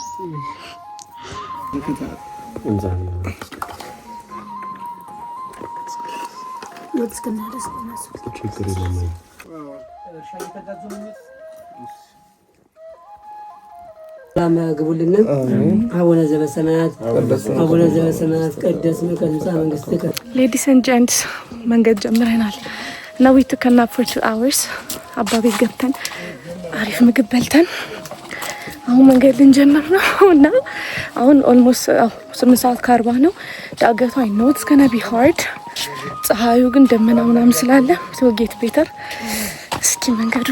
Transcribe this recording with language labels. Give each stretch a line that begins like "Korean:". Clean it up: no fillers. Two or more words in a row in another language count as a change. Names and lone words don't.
Amharic: ሰላም ያግቡልን።
Geez: አቡነ ዘበሰማያት አቡነ ዘበሰማያት ቀደስ መቀንሳ መንግስትከ።
English: ladies and gents
Amharic: መንገድ ጀምረናል እና
English: we took a nap for 2
Amharic: hours። አባቤ ገብተን አሪፍ ምግብ በልተን አሁን መንገድ ልንጀምር ነው እና አሁን ኦልሞስት 8:40 ነው። ዳገቱ
English: I know it's gonna be hard።
Amharic: ፀሐዩ ግን ደመና ምናምን ስላለ
English: to get better።
Amharic: እስኪ መንገዱን